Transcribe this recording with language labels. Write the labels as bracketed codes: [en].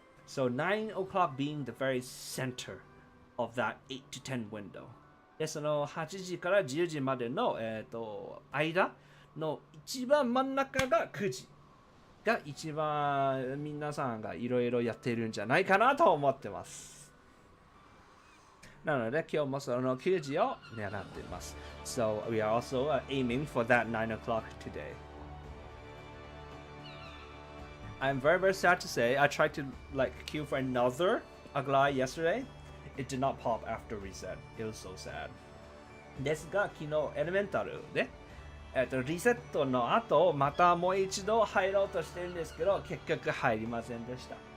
[en] So 9 o'clock being the very center of that 8 to 10 window. [ja] で、その8時から10時までの、間の一番真ん中が9時が一番皆さんがいろいろやっているんじゃないかなと思ってます。なので今日もその9時を狙っています。 [en] So we are also aiming for that 9 o'clock today. I'm very, very sad to say I tried to queue for another Aglai yesterday. It did not pop after reset. It was so sad. [ja] ですが、昨日エレメンタルで、リセットの後、またもう一度入ろうとしてるんですけど、結局入りませんでした。